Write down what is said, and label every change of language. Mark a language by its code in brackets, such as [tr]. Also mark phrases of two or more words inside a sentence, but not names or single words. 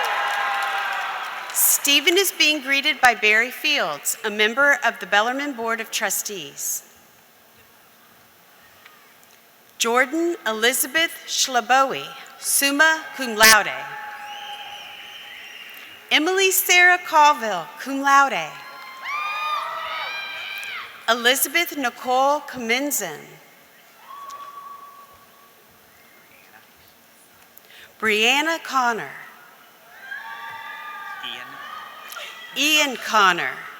[en] Stephen is being greeted by Barry Fields, a member of the Bellarmine Board of Trustees. Jordan Elizabeth Schlaboe, [la] summa cum laude. [en] Emily Sarah Colville, [la] cum laude. [en] Elizabeth Nicole Kaminzin. Brianna Connor. Ian Connor.